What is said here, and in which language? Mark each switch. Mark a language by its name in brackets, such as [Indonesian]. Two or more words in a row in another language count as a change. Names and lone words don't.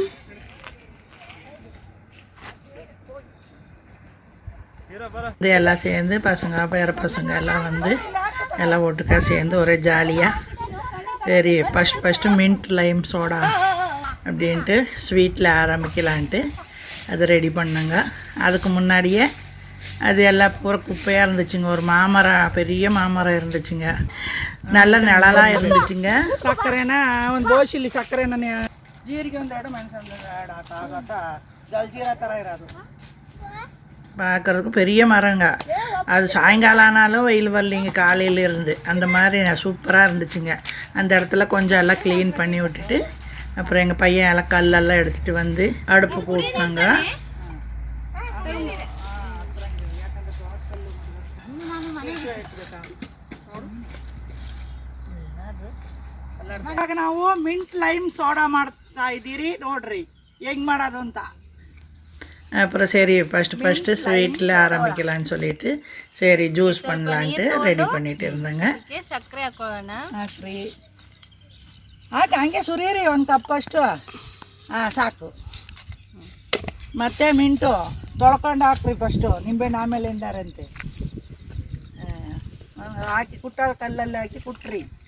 [Tamil] இது எல்லாம் சேர்ந்து பசங்க பேர பசங்க எல்லாம் வந்து எல்லாம் ஒட்டுக்கா சேர்ந்து ஒரே ஜாலியாக சரி ஃபஸ்ட்டு [English] mint lime soda [Tamil] அப்படின்ட்டு ஸ்வீட்டில் ஆரம்பிக்கலான்ட்டு அதை ரெடி பண்ணுங்க. அதுக்கு முன்னாடியே அது எல்லாம் பூரா குப்பையாக இருந்துச்சுங்க. ஒரு மாமரம், பெரிய மாமரம் இருந்துச்சுங்க, நல்ல நிழலாக இருந்துச்சுங்க. [Kannada] ಸಕ್ಕರೆನ ಒಂದು ಬೋಸಿಲಿ ಸಕ್ಕರೆನ ಜೀರಿಗೆ ಒಂದೆರಡು ಮೆಣಸು ಎರಡು ಹಾಕಾಗತ್ತ ಜಲ್ಜೀರ ಥರ ಇರೋದು. [Tamil] பார்க்குறதுக்கு பெரிய மரங்க. அது சாயங்காலம் ஆனாலும் வெயில் வரலிங்க, காலையில் இருந்து அந்த மாதிரி சூப்பராக இருந்துச்சுங்க. அந்த இடத்துல கொஞ்சம் எல்லாம் க்ளீன் பண்ணி விட்டுட்டு அப்புறம் எங்கள் பையன் எல்லாம் கல்லெல்லாம் எடுத்துகிட்டு வந்து அடுப்பு போட்டாங்க. [Kannada] ಇವಾಗ ನಾವು [English] mint lime soda [Kannada] ಮಾಡ್ತಾ ಇದ್ದೀರಿ ನೋಡ್ರಿ ಹೆಂಗ್ ಮಾಡೋದು ಅಂತ. [Tamil] அப்புறம் சரி ஃபஸ்ட்டு ஸ்வீட்டில் ஆரம்பிக்கலான்னு சொல்லிட்டு சரி ஜூஸ் பண்ணலான்ட்டு ரெடி பண்ணிட்டு இருந்தாங்க. [Kannada] ಸಕ್ಕರೆ ಹಾಕೊಳ್ಳೋಣ. ಹಾಕ್ರಿ ಹಾಕಿ ಹಂಗೆ ಸುರೀರಿ ಒಂದು ಕಪ್ಪಷ್ಟು. ಹಾಂ ಸಾಕು. ಮತ್ತೆ ಮಿಂಟು ತೊಳ್ಕೊಂಡು ಹಾಕ್ರಿ ಫಸ್ಟು, ನಿಂಬೆಹಣ್ಣು ಆಮೇಲೆ ಎಂದಾರಂತೆ. ಹಾಕಿ ಕುಟ್ಟ ಕಲ್ಲಲ್ಲಿ ಹಾಕಿ ಕುಟ್ರಿ.